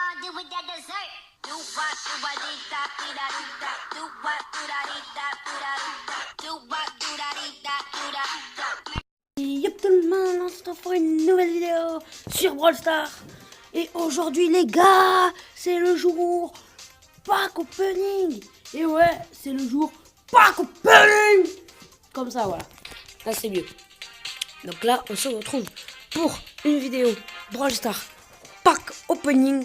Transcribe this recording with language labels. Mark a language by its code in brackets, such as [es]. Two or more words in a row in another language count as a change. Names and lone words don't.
[en] with that dessert. Do what, do what, dee da, dee da, dee da. Do what, do da, dee da, dee da, dee da. Do what, do da, dee da, dee da, dee da. [fr] Yop tout le monde, on se retrouve pour une nouvelle vidéo sur Brawl Stars. Et aujourd'hui les gars, c'est le jour [en] pack opening. [fr] Et ouais, c'est le jour [en] pack opening. [fr] Comme ça, voilà. Là c'est mieux. Donc là, on se retrouve pour une vidéo Brawl Stars [en] pack opening.